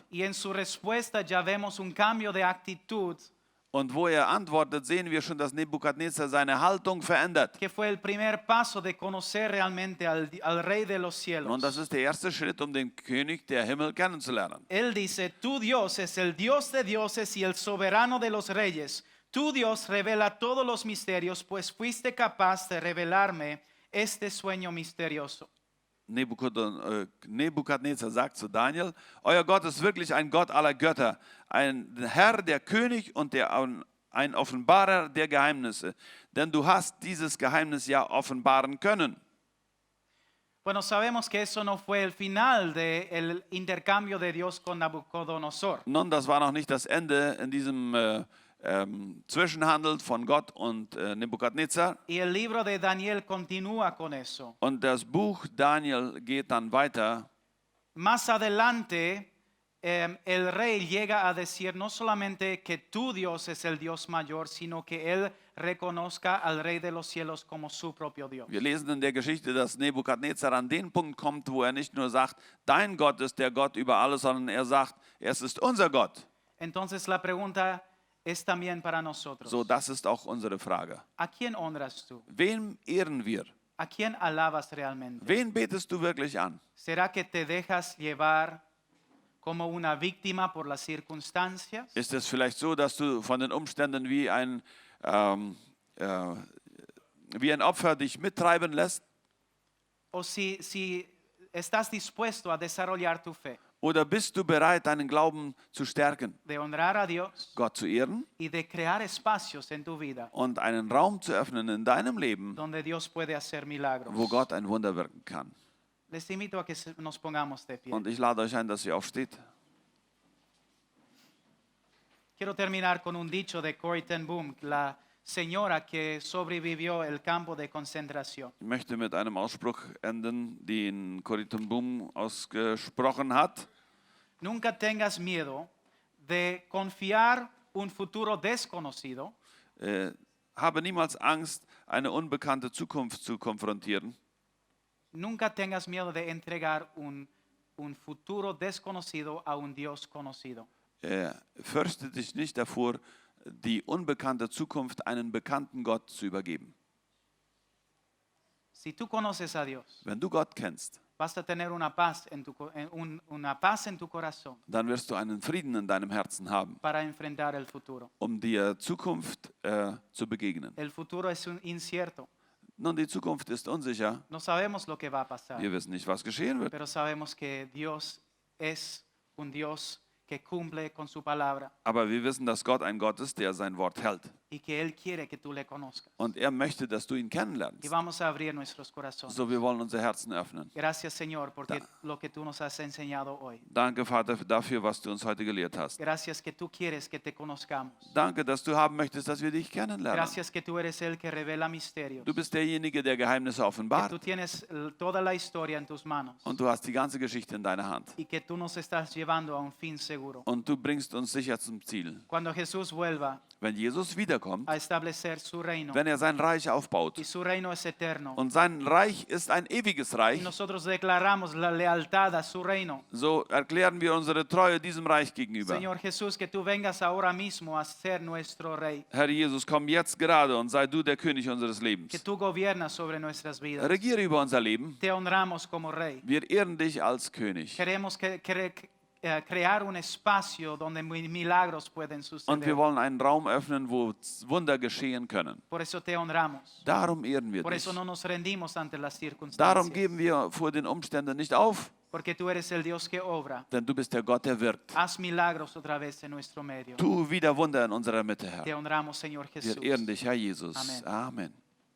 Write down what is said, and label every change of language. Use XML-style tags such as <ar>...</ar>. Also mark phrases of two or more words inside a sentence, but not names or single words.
<es>Y en su respuesta ya vemos un cambio de actitud</es> <de>Und wo er antwortet, sehen wir schon, dass Nebukadnezar seine Haltung verändert.</de> <es>que fue el primer paso de conocer realmente al Rey de los cielos.</es> <de>Und das ist der erste Schritt, um den König der Himmel kennenzulernen.</de> <es>Él dice, tu Dios es el Dios de dioses y el soberano de los reyes. Tu Dios revela todos los misterios, pues fuiste capaz de revelarme este sueño misterioso.</es> <de>Nebukadnezar sagt zu Daniel, euer Gott ist wirklich ein Gott aller Götter, ein Herr, der König und ein Offenbarer der Geheimnisse. Denn du hast dieses Geheimnis ja offenbaren können.</de> <es>Bueno, sabemos que eso no fue el final del intercambio de Dios con Nabucodonosor.</es> <de>Nun, das war noch nicht das Ende in diesem Zwischenhandel von Gott und Nebukadnezar.</de> <es>Y el libro de Daniel continúa con eso.</es> <de>Und das Buch Daniel geht dann weiter.</de> <es>Más adelante, el rey llega a decir no solamente que tu Dios es el Dios mayor, sino que él reconozca al Rey de los cielos como su propio Dios.</es> <de>Wir lesen in der Geschichte, dass Nebukadnezar an den Punkt kommt, wo er nicht nur sagt, dein Gott ist der Gott über alles, sondern er sagt, es ist unser Gott.</de> <es>Entonces la pregunta es también para nosotros.</es> <de>So, das ist auch unsere Frage.</de> <es>¿A quién honras tú?</es> <de>Wen ehren wir?</de> <es>¿A quién alabas realmente?</es> <de>Wen betest du wirklich an?</de> <es>¿Será que te dejas llevar como una víctima por las circunstancias?</es> <de>Ist es vielleicht so, dass du von den Umständen wie ein Opfer dich mittreiben lässt?</de> <es>¿O si estás dispuesto a desarrollar tu fe,</es> <de>Oder bist du bereit, deinen Glauben zu stärken,</de> <es>de honrar a Dios</es> <de>Gott zu ehren</de> <es>y de crear espacios en tu vida</es> <de>und einen Raum zu öffnen in deinem Leben,</de> <es>donde Dios puede hacer milagros?</es> <de>wo Gott ein Wunder wirken kann?</de> <es>Les invito a que nos pongamos de pie.</es> <de>Und ich lade euch ein, dass ihr aufsteht.</de> <es>Quiero terminar con un dicho de Corrie ten Boom, la señora que sobrevivió el campo de concentración.</es> <de>Ich möchte mit einem Ausspruch enden, den Corrie ten Boom ausgesprochen hat.</de> <es>Nunca tengas miedo de confiar un futuro desconocido</es> <de>Habe niemals Angst, eine unbekannte Zukunft zu konfrontieren.</de> <es>Nunca tengas miedo de entregar un futuro desconocido a un Dios conocido.</es> <de>Fürchte dich nicht davor, die unbekannte Zukunft einen bekannten Gott zu übergeben.</de> <es>Si tú conoces a Dios,</es> <de>Wenn du Gott kennst,</de> <es>vas a tener una paz una paz en tu corazón</es> <de>dann wirst du einen Frieden in deinem Herzen haben,</de> <es>para enfrentar el futuro.</es> <de>um der Zukunft zu begegnen.</de> <es>El futuro es incierto.</es> <de>Nun, die Zukunft ist unsicher.</de> <es>No sabemos lo que va a pasar,</es> <de>Wir wissen nicht, was geschehen wird.</de> <es>pero sabemos que Dios es un Dios que cumple con su palabra.</es> <de>Aber wir wissen, dass Gott ein Gott ist, der sein Wort hält.</de> <es>y que Él quiere que tú le conozcas.</es> <de>Und er möchte, dass du ihn</de> <es>Y</es> <de>kennenlernst.</de> <es>vamos a abrir nuestros corazones.</es> <de>So, wir wollen unser Herzen öffnen.</de> <es>Gracias, Señor, porque lo que tú nos has enseñado hoy.</es> <de>Danke, Vater, dafür, was du uns heute gelehrt hast.</de> <es>Gracias que tú quieres que te conozcamos.</es> <de>Danke, dass du haben möchtest, dass wir dich kennenlernen.</de> <es>Gracias que tú eres el que revela misterios.</es> <de>Du bist derjenige, der Geheimnisse</de> <es>Que</es> <de>offenbart.</de> <es>tú tienes toda la historia en tus manos.</es> <de>Und du hast die ganze Geschichte in deiner Hand.</de> <es>Y que tú nos estás llevando a un fin seguro.</es> <de>Und du bringst uns sicher zum Ziel.</de> <es>Cuando Jesús vuelva</es> <de>Wenn Jesus wiederkommt,</de> <es>a establecer su reino.</es> <de>wenn er sein Reich aufbaut.</de> <es>Y su reino es eterno.</es> <de>Und sein Reich ist ein ewiges</de> <es>Y</es> <de>Reich.</de> <es>nosotros declaramos la lealtad a su reino.</es> <de>So erklären wir unsere Treue diesem Reich gegenüber.</de> <es>Señor Jesús, que tú vengas ahora mismo a ser nuestro rey.</es> <de>Herr Jesus, komm jetzt gerade und sei du der König unseres</de> <es>Que</es> <de>Lebens.</de> <es>tú gobiernas sobre nuestras vidas.</es> <de>Regiere über unser Leben.</de> <es>Te honramos como rey.</es> <de>Wir ehren dich als König.</de> <es>Queremos crear un espacio donde milagros pueden</es> <de>Und</de> <es>suceder.</es> <de>wir wollen einen Raum öffnen, wo Wunder geschehen können.</de> <es>Por eso te honramos.</es> <de>Darum ehren wir</de> <es>Por</es> <de>dich.</de> <es>eso no nos rendimos ante las</es> <de>Darum</de> <es>circunstancias.</es> <de>geben wir vor den Umständen nicht auf,</de> <es>Porque tú eres el Dios que obra.</es> <de>denn du bist der Gott, der wirkt.</de> <es>Haz milagros otra vez en nuestro medio.</es> <de>Tu wieder Wunder in unserer Mitte,</de> <es>Te</es> <de>Herr.</de> <es>honramos, Señor Jesús.</es> <de>Wir ehren dich, Herr Jesus.</de> <es>Amen.</es> <de>Amen.</de>